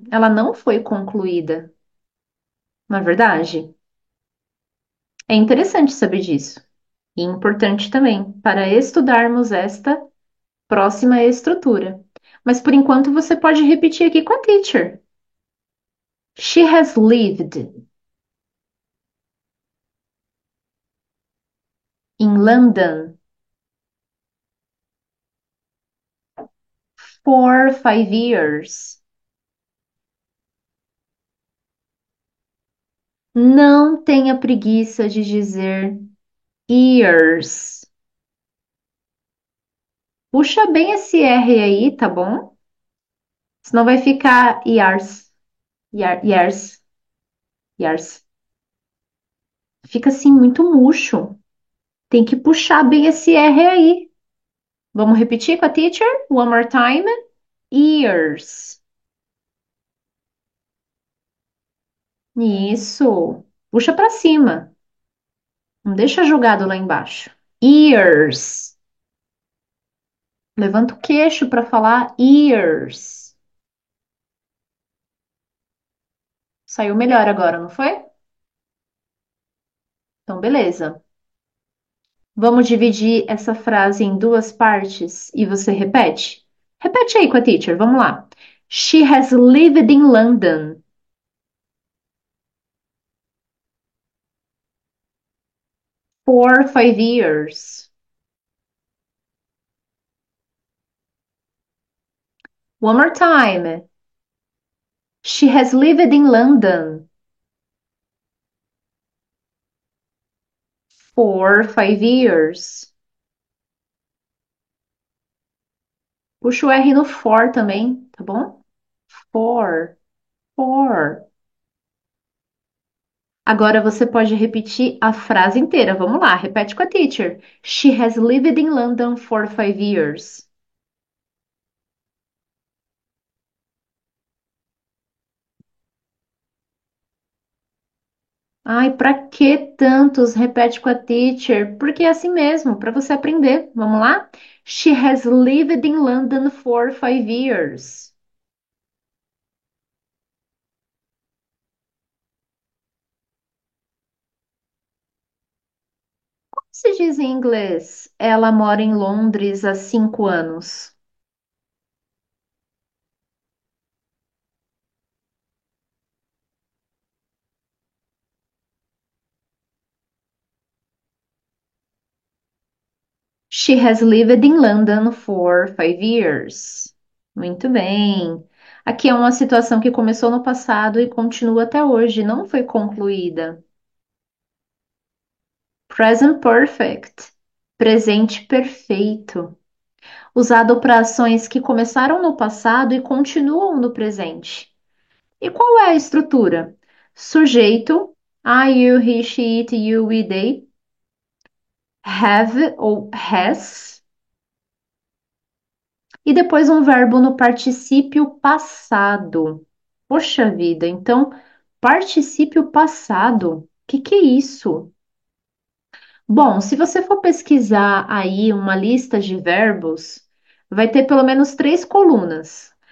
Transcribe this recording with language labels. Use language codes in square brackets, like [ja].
[pt] Ela não foi concluída, não é verdade? É interessante saber disso. E importante também para estudarmos esta próxima estrutura. Mas por enquanto você pode repetir aqui com a teacher. [en] She has lived in London for 5 years. [pt] Não tenha preguiça de dizer years. Puxa bem esse R aí, tá bom? Senão vai ficar years, years, years. Fica assim muito murcho. Tem que puxar bem esse R aí. Vamos repetir com a teacher? [en] One more time. Years. [pt] Isso. Puxa pra cima. Não deixa jogado lá embaixo. Ears. Levanta o queixo para falar ears. Saiu melhor agora, não foi? Então, beleza. Vamos dividir essa frase em duas partes e você repete? Repete aí com a teacher, vamos lá. [en] She has lived in London for 5 years. One more time. She has lived in London for 5 years. [pt] Puxa o R no for também, tá bom? For, for. Agora você pode repetir a frase inteira. Vamos lá, repete com a teacher. [en] She has lived in London for 5 years. [pt] Ai, pra que tantos? Repete com a teacher. Porque é assim mesmo, para você aprender. Vamos lá? [en] She has lived in London for 5 years. [pt] Como se diz em inglês? Ela mora em Londres há 5 anos. [en] She has lived in London for 5 years. [pt] Muito bem. Aqui é uma situação que começou no passado e continua até hoje, não foi concluída. Present perfect. Presente perfeito. Usado para ações que começaram no passado e continuam no presente. E qual é a estrutura? Sujeito, I, you, he, she, it, you, we, they. Have ou has. E depois um verbo no particípio passado. Poxa vida, então, particípio passado, o que é isso? Bom, se você for pesquisar aí uma lista de verbos, vai ter pelo menos 3 colunas.